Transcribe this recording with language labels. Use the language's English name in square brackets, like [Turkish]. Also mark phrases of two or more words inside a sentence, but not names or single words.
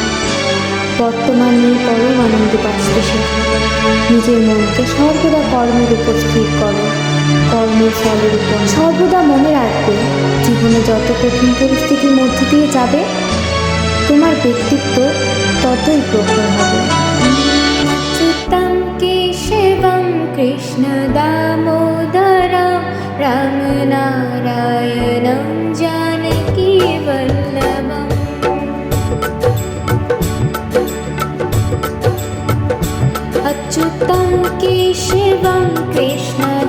[Bangla] বর্তমান নিয়ে পরম আনন্দে বাঁচতে শেখো। নিজের মনকে সর্বদা কর্মের উপর স্থির করো, কর্মের ফলের উপর। সর্বদা মনে রাখবে, জীবনে যত কঠিন পরিস্থিতির মধ্য দিয়ে যাবে, তোমার ব্যক্তিত্ব ততই প্রখর হবে। [Sanskrit] अच्युतं केशवं कृष्ण दामोदरं रामनारायणं जानकी वल्लभम्। अच्युतं केशवं कृष्ण